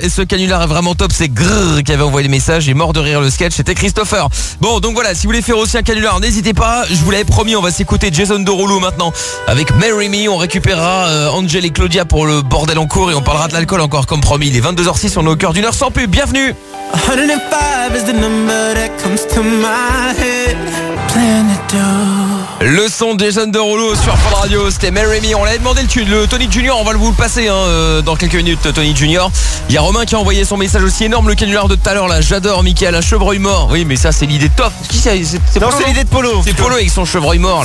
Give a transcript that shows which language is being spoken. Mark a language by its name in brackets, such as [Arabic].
[French] Et ce canular est vraiment top. C'est Grrr qui avait envoyé le message. Et mort de rire le sketch. C'était Christopher. Bon, donc voilà, si vous voulez faire aussi un canular, n'hésitez pas. Je vous l'avais promis, on va s'écouter Jason Derulo maintenant avec Marry Me. On récupérera Angel et Claudia pour le bordel en cours et on parlera de l'alcool encore comme promis. Il est 22h06, on est au cœur d'une heure sans pub. Bienvenue. [English] 105 is the number that comes to my head. Planeto. [French] Le son de Jason Derulo sur Fun Radio, c'était Marry Me. On l'avait demandé le Tony Junior, on va vous le passer hein, dans quelques minutes. Tony Junior. Il y a Romain qui a envoyé son message aussi énorme, le canular de tout à l'heure là. J'adore Mickaël, un chevreuil mort. Oui, mais ça c'est l'idée top. C'est l'idée de Polo. C'est Polo avec son chevreuil mort.